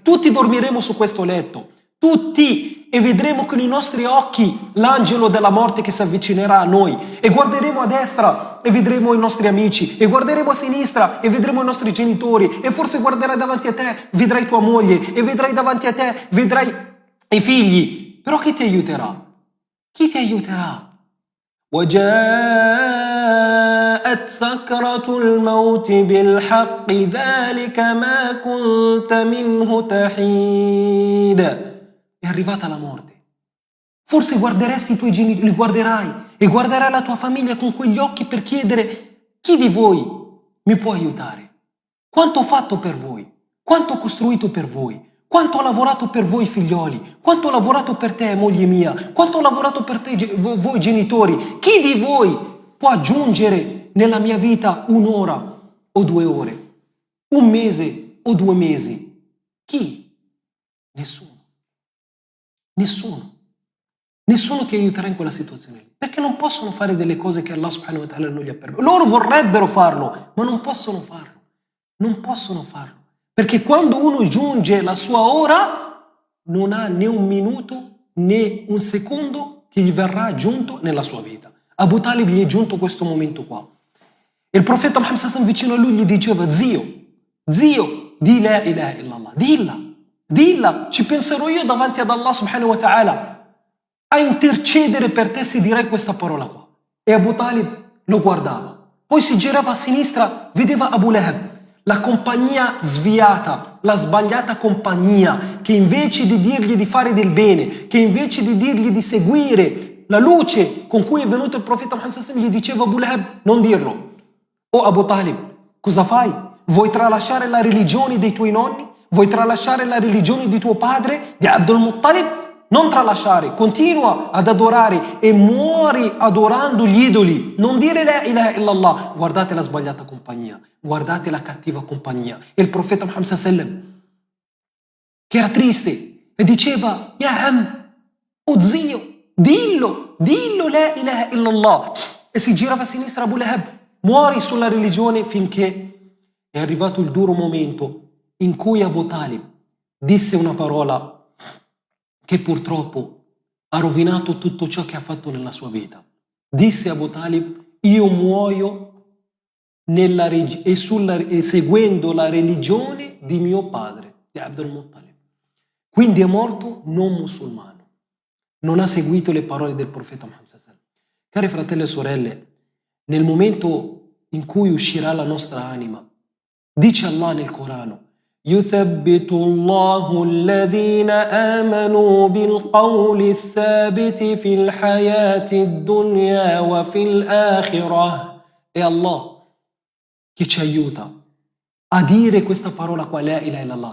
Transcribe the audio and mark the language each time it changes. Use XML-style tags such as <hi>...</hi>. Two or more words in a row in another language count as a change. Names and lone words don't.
<it>Tutti dormiremo su questo letto, tutti, e vedremo con i nostri occhi l'angelo della morte che si avvicinerà a noi, e guarderemo a destra e vedremo i nostri amici, e guarderemo a sinistra e vedremo i nostri genitori, e forse guarderai davanti a te, vedrai tua moglie, e vedrai davanti a te, vedrai i figli. Però chi ti aiuterà? Chi ti aiuterà?</it> <ar>وجاءت سكرة الموت بالحق ذلك ما كنت منه تحيد.</ar> <it>È arrivata la morte. Forse guarderesti i tuoi genitori, li guarderai, e guarderai la tua famiglia con quegli occhi per chiedere: chi di voi mi può aiutare? Quanto ho fatto per voi? Quanto ho costruito per voi? Quanto ho lavorato per voi figlioli? Quanto ho lavorato per te, moglie mia? Quanto ho lavorato per te, voi genitori? Chi di voi può aggiungere nella mia vita un'ora o 2 ore? Un mese o 2 mesi? Chi? Nessuno. Nessuno. Nessuno ti aiuterà in quella situazione, perché non possono fare delle cose che Allah</it> <ar>سبحانه وتعالى</ar> <it>non gli ha permesso. Loro vorrebbero farlo, ma non possono farlo. Non possono farlo. Perché quando uno giunge la sua ora, non ha né un minuto né un secondo che gli verrà aggiunto nella sua vita. Abu Talib gli è giunto questo momento qua. E il profeta Muhammad</it> <ar>صلى الله عليه وسلم</ar> <it>vicino a lui gli diceva: zio, di</it> <ar>لا إله إلا الله,</ar> <it>dilla, ci penserò io davanti ad Allah</it> <ar>سبحانه وتعالى</ar> <it>a intercedere per te se dirai questa parola qua. E Abu Talib lo guardava. Poi si girava a sinistra, vedeva Abu Lahab, la compagnia sviata, la sbagliata compagnia, che invece di dirgli di fare del bene, che invece di dirgli di seguire la luce con cui è venuto il profeta Muhammad</it> <ar>صلى الله عليه وسلم,</ar> <it>gli diceva: Abu Lahab, non dirlo. O Abu Talib, Cosa fai? Vuoi tralasciare la religione dei tuoi nonni? Vuoi tralasciare la religione di tuo padre, di Abdul Muttalib? Non tralasciare, continua ad adorare e muori adorando gli idoli. Non dire</it> <ar>لا إله إلا الله.</ar> <it>Guardate la sbagliata compagnia, guardate la cattiva compagnia. E il profeta Muhammad sallam, che era triste e diceva:</it> <ar>يا عم,</ar> <it>oh zio, dillo</it> <ar>لا إله إلا الله.</ar> <it>E si girava a sinistra Abu Lahab. Muori sulla religione finché è arrivato il duro momento in cui Abu Talib disse una parola che purtroppo ha rovinato tutto ciò che ha fatto nella sua vita. Disse Abu Talib: io muoio seguendo la religione di mio padre, di Abdul Muttalib. Quindi è morto non musulmano. Non ha seguito le parole del profeta Muhammad. Cari fratelli e sorelle, nel momento in cui uscirà la nostra anima, dice Allah nel Corano:</it> <ar>يثبت الله الذين آمنوا بالقول الثابت في الحياة الدنيا وفي الآخرة.</ar> <it>È Allah che ci aiuta a dire questa parola qua,</it> <ar>لا إله إلا الله.</ar>